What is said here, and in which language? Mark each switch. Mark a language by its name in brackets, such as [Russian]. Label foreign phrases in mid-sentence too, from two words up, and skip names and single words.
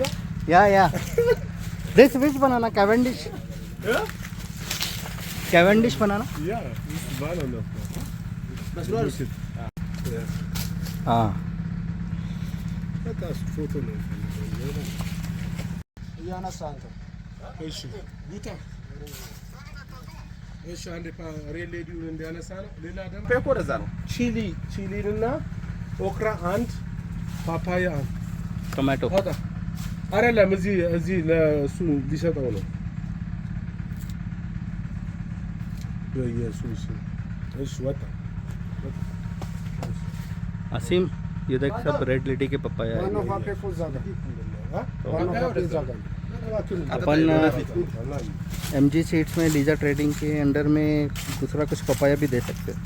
[English] Yeah. This which banana? Cavendish. yeah Cavendish banana. yeah this is banana Ah. that's photo ነው [Amharic] እያነሳ አንተ እሺ ጉታ እሺ አንድ ሬል ሌዲውን እንዲያነሳ ነው ሌላ ደግሞ ፔኮ ወደዛ ነው። ቺሊንና ኦክራ አንድ ፓፓያ አንድ [English] Tomato. [Amharic] አውጣ አይደለም እዚህ ለእሱ ሊሰጠው ነው በኢየሱስ እሺ ወጣ [Hindi] Asim, ये देख सब रेड लेडी के पपाया है. [Amharic] ዋናው ፋብሪካ እኮ እዛ ጋር ዋናው ፋብሪካ እዛ ጋር [Hindi] अपन MG सीड्स में लीजा ट्रेडिंग के अंडर में दूसरा कुछ पपाया भी दे सकते हैं.